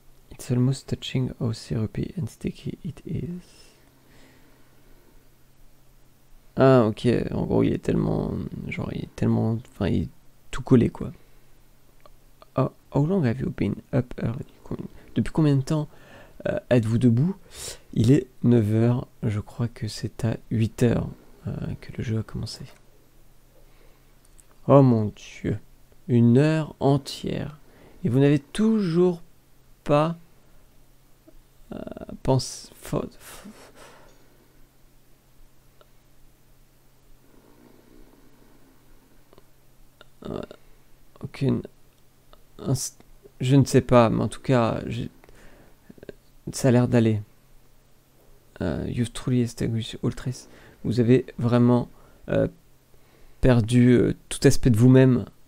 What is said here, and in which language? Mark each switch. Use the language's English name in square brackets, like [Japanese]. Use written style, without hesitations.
[English] It's almost touching how syrupy and sticky it is. [French] Ah ok, en gros il est tellement... Enfin il est tout collé quoi. [English] How long have you been up early? [French] Depuis combien de temps êtes-vous debout? Il est 9h, je crois que c'est à 8h que le jeu a commencé. Oh mon dieu, 1 heure entière. Et vous n'avez toujours pas pensé... Aucune... Je ne sais pas, mais en tout cas, ça a l'air d'aller. [English] You've truly extinguished all trace. [French] Vous avez vraiment perdu tout aspect de vous-même.